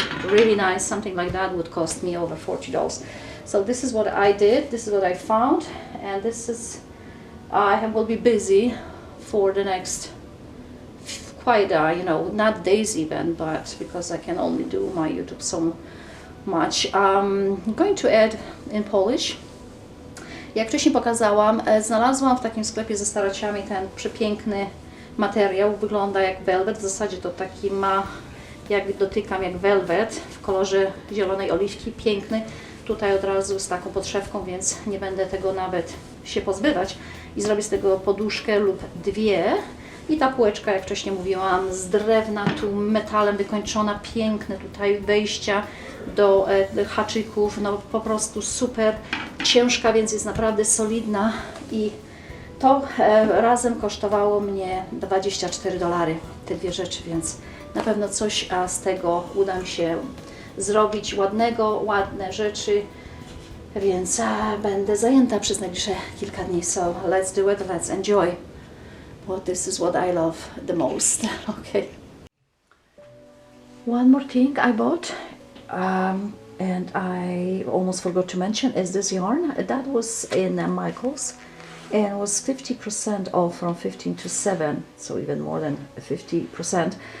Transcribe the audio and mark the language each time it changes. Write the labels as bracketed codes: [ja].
[en] Really nice. Something like that would cost me over $40. So this is what I did, this is what I found, and this is, I will be busy for the next quite, not days even, but because I can only do my YouTube so much. I'm going to add in Polish. [pl] Jak wcześniej pokazałam, znalazłam w takim sklepie ze staraciami ten przepiękny materiał. Wygląda jak velvet, w zasadzie to taki ma, jak dotykam, jak velvet w kolorze zielonej oliwki, piękny. Tutaj od razu z taką podszewką, więc nie będę tego nawet się pozbywać i zrobię z tego poduszkę lub dwie. I ta półeczka, jak wcześniej mówiłam, z drewna, tu metalem wykończona, piękne tutaj wejścia do haczyków, no po prostu super ciężka, więc jest naprawdę solidna i to razem kosztowało mnie $24, te dwie rzeczy, więc na pewno coś z tego uda mi się zrobić ładnego, ładne rzeczy, więc będę zajęta przez najbliższe kilka dni. [en] So let's do it, let's enjoy. Well, this is what I love the most. Okay. One more thing I bought, and I almost forgot to mention, is this yarn. That was in Michael's and was 50% off from 15 to 7, so even more than 50%.